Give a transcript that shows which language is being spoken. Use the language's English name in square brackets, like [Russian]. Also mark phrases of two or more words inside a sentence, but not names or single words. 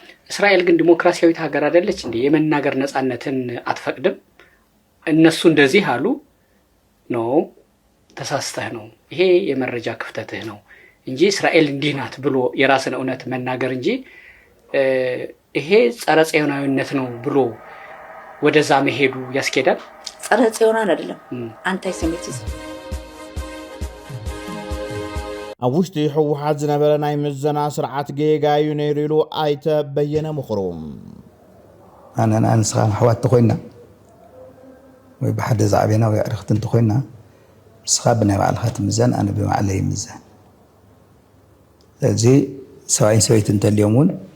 [Amharic] እስራኤል ግን ዲሞክራሲያዊት ሀገር አይደለች እንዴ የመናገር ነጻነትን አትፈቅድም እነሱ እንደዚህ አሉ ነው ተሳስተህ ነው ይሄ የመረጃ ክፍተትህ ነው እንጂ እስራኤል እንዲህ ናት ብሎ የራስን እውነት መናገር እንጂ ይሄ ጸረ ጽዮናዊነት ነው ብሎ ወደዛ መሄዱ ያስኬዳል ጸረ ጽዮናን አይደለም አንታይሴሚቲዝም [Tigrinya] አውሽቲ ህወሓት ዝነበረ ናይ ምዘና ስርዓት ጌጋዩ ነይሩ አይተ በየነ ምኽሩም ኣነና ንስኻን ኣሕዋት ተኾይና ወይ ብሓደ ዛዕቤና ወይ ኣዕርኽቲ እንተኾይና ንስኻ ብናይ ባዕልኻ ትምዘን ኣነ ብባዕለይ ይምዘን ስለዚ ሰብኣይን ሰበይቲ እንተልዮም እውን